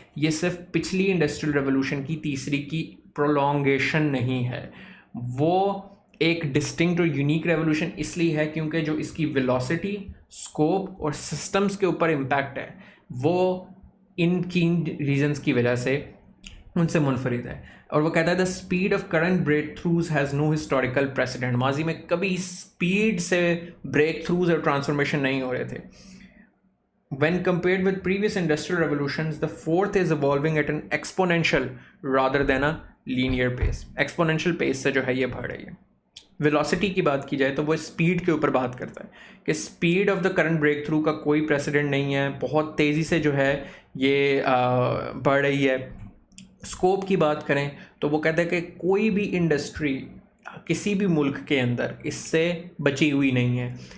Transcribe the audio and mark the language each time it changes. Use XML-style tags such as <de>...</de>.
<ur>یہ صرف پچھلی انڈسٹریل ریولوشن کی تیسری کی پرولونگیشن نہیں ہے, وہ ایک ڈسٹنکٹ اور یونیک ریولوشن اس لیے ہے کیونکہ جو اس کی ویلوسٹی, اسکوپ اور سسٹمز کے اوپر امپیکٹ ہے وہ ان ریزنس کی وجہ سے ان سے منفرد ہے. اور وہ کہتا ہے</ur> <en>The speed of current breakthroughs has no historical precedent.</en> <ur>ماضی میں کبھی اسپیڈ سے بریک تھروز اور ٹرانسفارمیشن نہیں ہو رہے تھے.</ur> <en>When compared with previous industrial revolutions, the fourth is evolving at an exponential rather than a linear pace.</en> <ur>Exponential pace سے جو ہے یہ بڑھ رہی ہے. ویلوسٹی کی بات کی جائے تو وہ اسپیڈ کے اوپر بات کرتا ہے کہ speed of the current break through کا کوئی پریسیڈنٹ نہیں ہے, بہت تیزی سے جو ہے یہ بڑھ رہی ہے. اسکوپ کی بات کریں تو وہ کہتا ہے کہ کوئی بھی انڈسٹری کسی بھی ملک کے اندر اس سے بچی ہوئی نہیں ہے.</ur>